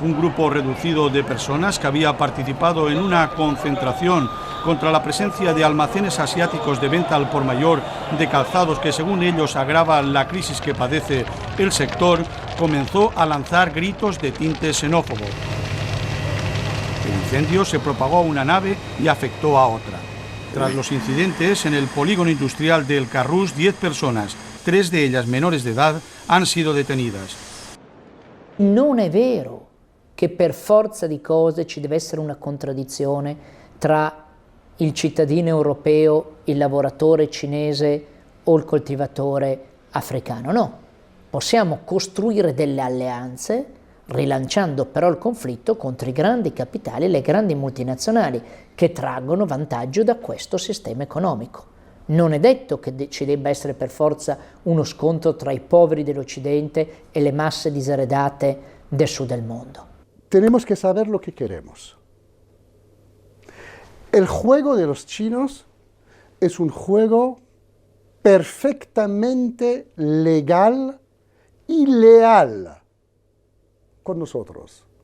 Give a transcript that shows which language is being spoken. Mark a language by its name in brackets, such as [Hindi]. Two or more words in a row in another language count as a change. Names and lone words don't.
[Spanish] Un grupo reducido de personas que había participado en una concentración contra la presencia de almacenes asiáticos de venta al por mayor de calzados que, según ellos, agrava la crisis que padece el sector, comenzó a lanzar gritos de tinte xenófobo. El incendio se propagó a una nave y afectó a otra. Tras los incidentes, en el polígono industrial del Carrús, 10 personas, 3 de ellas menores de edad, han sido detenidas. [Italian] Non è vero che per forza di cose ci deve essere una contraddizione tra il cittadino europeo, il lavoratore cinese o il coltivatore africano. No, possiamo costruire delle alleanze rilanciando però il conflitto contro i grandi capitali e le grandi multinazionali che traggono vantaggio da questo sistema economico. Non è detto che ci debba essere per forza uno scontro tra i poveri dell'Occidente e le masse diseredate del sud del mundo. [Spanish] Tenemos que saber lo que queremos. El juego de los chinos es un juego perfectamente legal y leal con nosotros.